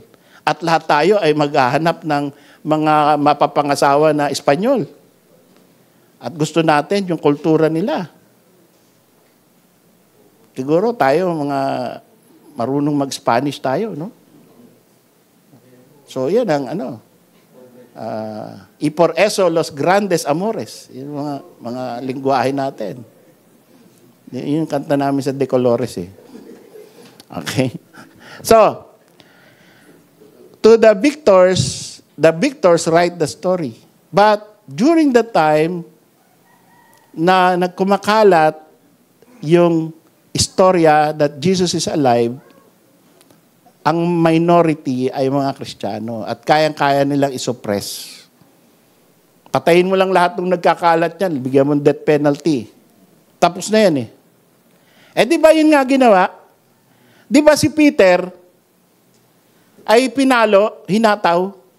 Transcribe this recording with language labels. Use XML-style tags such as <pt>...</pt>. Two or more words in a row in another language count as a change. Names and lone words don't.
<tl>At lahat tayo ay maghahanap ng mga mapapangasawa na Espanyol. At gusto natin yung kultura nila. Siguro tayo, mga marunong mag-Spanish tayo, no?</tl> <es>So,</es> <tl>yan ang</tl> <es>y por eso los grandes amores.</es> <tl>Yung mga lingwahe natin. Yun yung kanta namin sa De Colores eh. Okay?</tl> <en>So, to the victors write the story. But during the time</en> <tl>na nagkumakalat yung istorya</tl> <en>that Jesus is alive,</en> <tl>ang minority ay mga Kristiyano at kayang-kaya nilang isuppress. Patayin mo lang lahat ng nagkakalat yan, bigyan mo ng</tl> <en>death penalty.</en> <tl>Tapos na yan eh. Di ba yun nga ginawa? Di ba si Peter ay pinalo, hinataw?</tl>